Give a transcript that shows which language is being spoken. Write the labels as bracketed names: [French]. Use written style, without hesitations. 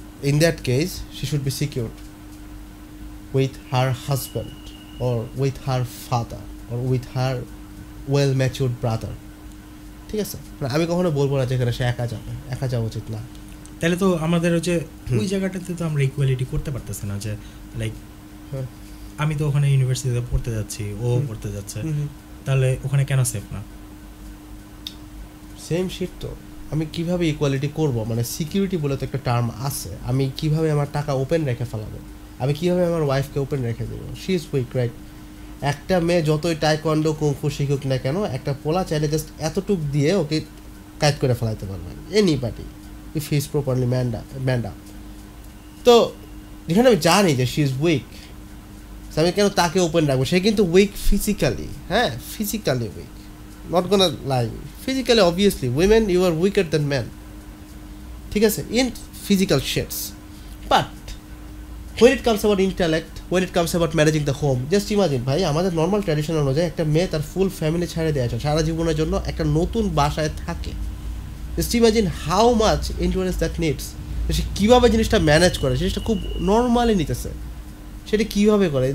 [English] In that case, she should be secured with her husband or with her father or with her well-matured brother, [Bangla] ঠিক আছে? আমি কখনো বলবো না যেখানে সে একা যাওয়া উচিত না। তাহলে তো আমাদের হচ্ছে ওই জায়গাটাতে তো আমরা ইকুয়ালিটি করতে পারতেছি না, যে লাইক আমি তো ওখানে ইউনিভার্সিটিতে পড়তে যাচ্ছি, ও পড়তে যাচ্ছে, তাহলে ওখানে কেন সেফ না? সেম শিট তো। আমি কিভাবে ইকুয়ালিটি করব? মানে সিকিউরিটি বলে তো একটা টার্ম আছে। আমি কিভাবে আমার টাকা ওপেন রেখে ফেলাবো? আমি কিভাবে আমার ওয়াইফকে ওপেন রেখে দেবো? [English] She is weak, right? [Bangla] একটা মেয়ে যতই টাইকোয়ান্ডো কুংফু শিখুক না কেন, একটা পোলা চাইলে জাস্ট এতটুক দিয়ে ওকে কাজ করে ফেলাইতে পারবে [English] Anybody if he is properly manned up. [Bangla] তো যেখানে আমি জানি যে [English] she is weak, [Bangla] আমি কেন তাকে ওপেন রাখবো? সে কিন্তু উইক ফিজিক্যালি, হ্যাঁ, physically week, [English] not gonna lie. Physically, obviously, women, you are weaker than men. [Bangla] ঠিক আছে, [English] in physical shades. But when it comes about intellect, when it comes about managing the home, just imagine [Bangla] ভাই, আমাদের normal tradition অনুযায়ী একটা মেয়ে তার full family ছেড়ে দেওয়া আছে, সারা জীবনের জন্য একটা নতুন বাসায় থাকে। [English] Just imagine how much endurance that needs. [Bangla] সে কীভাবে জিনিসটা ম্যানেজ করে, জিনিসটা খুব নর্মালি নিতেছে, সেটা কীভাবে করে?